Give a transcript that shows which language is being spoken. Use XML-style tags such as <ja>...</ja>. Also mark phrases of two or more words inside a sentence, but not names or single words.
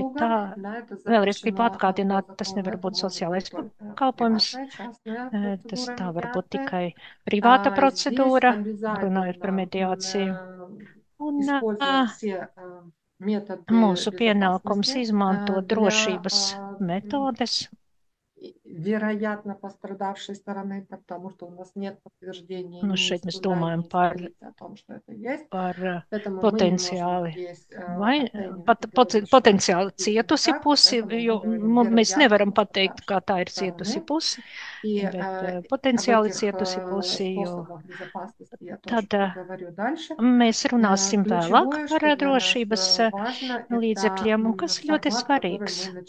<lv>Vēlreiz gribu atgādināt, tas nevar būt sociālais pakalpojums, tā var būt tikai privāta procedūra, runājot par mediāciju. Un mūsu pienākums izmantot drošības metodes.</lv> <ru>Вероятно, пострадавшей стороны, потому что у нас нет подтверждения.</ru> <lv>Šeit mēs domājam par potenciāli cietusi pusi, jo mēs nevaram pateikt, kā tā ir cietusi pusi, bet potenciāli cietusi pusi, jo tad mēs runāsim vēlāk par drošības līdzekļiem, un kas ļoti svarīgs.</lv>